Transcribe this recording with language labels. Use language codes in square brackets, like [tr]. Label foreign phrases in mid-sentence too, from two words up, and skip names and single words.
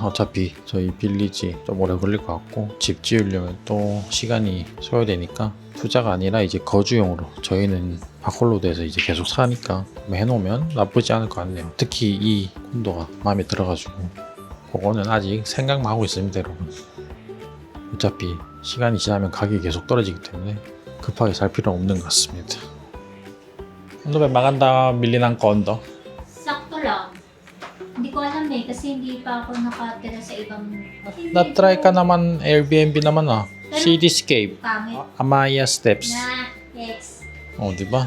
[ko] 어차피 저희 빌리지 좀 오래 걸릴 것 같고 집 지으려면 또 시간이 소요되니까 투자가 아니라 이제 거주용으로 저희는 바콜로드에서 이제 계속 사니까 해놓으면 나쁘지 않을 것 같네요. 특히 이 콘도가 마음에 들어가지고 그거는 아직 생각만 하고 있습니다, 여러분. 어차피 시간이 지나면 가격이 계속 떨어지기 때문에 급하게 살 필요는 없는 것 같습니다. [tl] Ano ba maganda bili ng kondo? Sakto lang. Hindi ko alam eh, kasi hindi pa ako nakatira sa ibang... Na-try ka naman Airbnb naman Cityscape, Pangit Amaya Steps. na, yes. Oh, di ba?